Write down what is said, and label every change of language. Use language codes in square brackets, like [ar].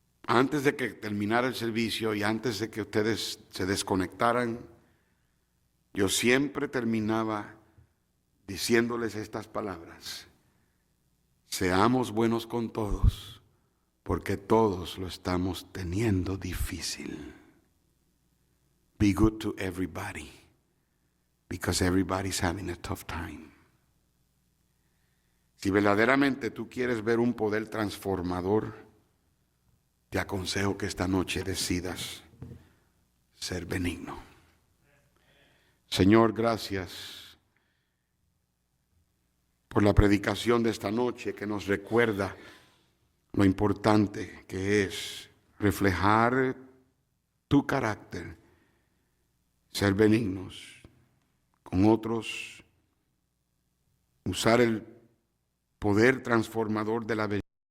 [es] Antes de que terminara el servicio y antes de que ustedes se desconectaran, yo siempre terminaba diciéndoles estas palabras: seamos buenos con todos, porque todos lo estamos teniendo difícil. [en] Be good to everybody, because everybody's having a tough time. [es] Si verdaderamente tú quieres ver un poder transformador, te aconsejo que esta noche decidas ser benigno. Señor, gracias por la predicación de esta noche que nos recuerda lo importante que es reflejar tu carácter, ser benignos con otros, usar el poder transformador de la belleza